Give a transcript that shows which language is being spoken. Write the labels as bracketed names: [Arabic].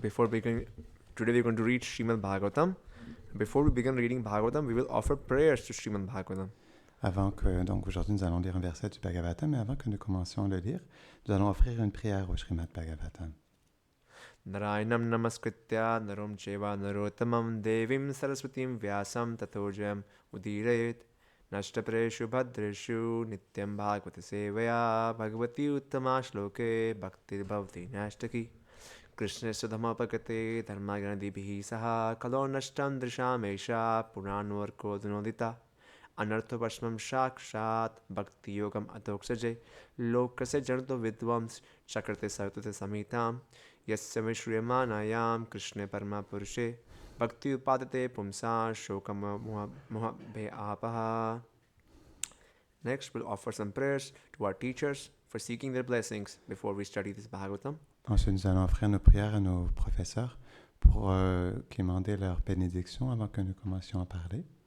[English] Before beginning, today we're going to read Srimad Bhagavatam. Before we begin reading Bhagavatam, we will offer prayers to Srimad Bhagavatam. [French] Donc aujourd'hui nous allons lire un verset du Bhagavatam, mais avant que nous commencions à le lire, nous allons offrir une prière au Srimad Bhagavatam. [Sanskrit] Narayanam namaskritya narom cheva narottamam devim saraswatim vyasam tatojam udirayet nashtapreshu bhadreshu nityam bhagavata sevaya bhagavati uttama shloke bhaktir bhavati nashtaki Krishna sudhamapakate dharmaganadibhihi saha kalo nashtam drishamesha puranvarko dunodita anarthopashmam shakshat bhakti yogam adoksaje lokase janto vidvams chakrate sarvate samitam yasya vishriyamanayam krishne parama purushe bhakti upadate pumsa shokam moha apaha. [English] Next, we'll offer some prayers to our teachers for seeking their blessings before we study this Bhagavatam. [French] Ensuite, nous allons offrir nos prières à nos professeurs pour quémander leur bénédiction avant que nous commencions à parler.